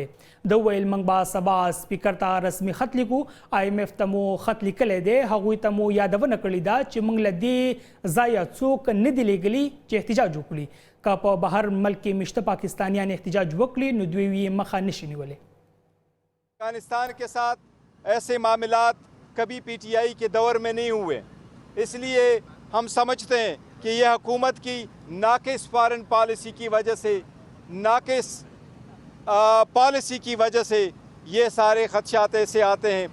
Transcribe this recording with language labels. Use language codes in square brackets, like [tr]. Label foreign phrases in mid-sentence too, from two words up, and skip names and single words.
[ps] د ویل موږ به سبا سپیکر ته رسمي خط لیکو. آی ایم ایف ته مو خط لیکلی دی. هغوی ته مو یادونه کړې ده چې موږ له دې ځایه څوک نه دي لیږلي چې احتجاج وکړي. که په بهر ملک کې مشته پاکستانیان احتجاج وکړي نو دوی یې مخه نشي نیولی. [ur] افغانستان کے ساتھ ایسے معاملات کبھی پی ٹی آئی کے دور میں نہیں ہوئے، اس لیے ہم سمجھتے ہیں کہ یہ حکومت کی ناقص [en] foreign policy [ur] کی وجہ سے، ناقص پالیسی کی وجہ سے یہ سارے خدشات ایسے آتے ہیں.